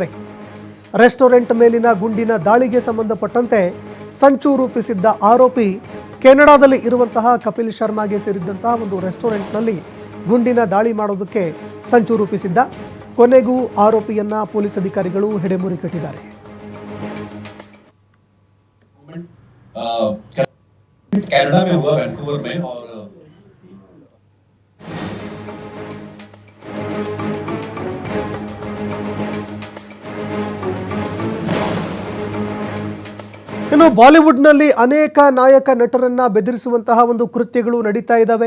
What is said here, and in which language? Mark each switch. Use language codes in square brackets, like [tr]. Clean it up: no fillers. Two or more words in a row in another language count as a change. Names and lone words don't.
[kn] ರೆಸ್ಟೋರೆಂಟ್ ಮೇಲಿನ ಗುಂಡಿನ ದಾಳಿಗೆ ಸಂಬಂಧಪಟ್ಟಂತೆ ಸಂಚು ರೂಪಿಸಿದ್ದ ಆರೋಪಿ ಕೆನಡಾದಲ್ಲಿ ಇರುವಂತಹ ಕಪಿಲ್ ಶರ್ಮಾಗೆ ಸೇರಿದಂತಹ ಒಂದು ರೆಸ್ಟೋರೆಂಟ್ನಲ್ಲಿ ಗುಂಡಿನ ದಾಳಿ ಮಾಡೋದಕ್ಕೆ ಸಂಚು ರೂಪಿಸಿದ್ದ. ಕೊನೆಗೂ ಆರೋಪಿಯನ್ನ ಪೊಲೀಸ್ ಅಧಿಕಾರಿಗಳು ಹೆಡೆಮುರಿ ಕಟ್ಟಿದ್ದಾರೆ. [hi] कनाडा में हुआ, वैंकूवर में, और [kn] ಇನ್ನು ಬಾಲಿವುಡ್ನಲ್ಲಿ ಅನೇಕ ನಾಯಕ ನಟರನ್ನ ಬೆದರಿಸುವಂತಹ ಒಂದು ಕೃತ್ಯಗಳು ನಡೀತಾ ಇದ್ದಾವೆ.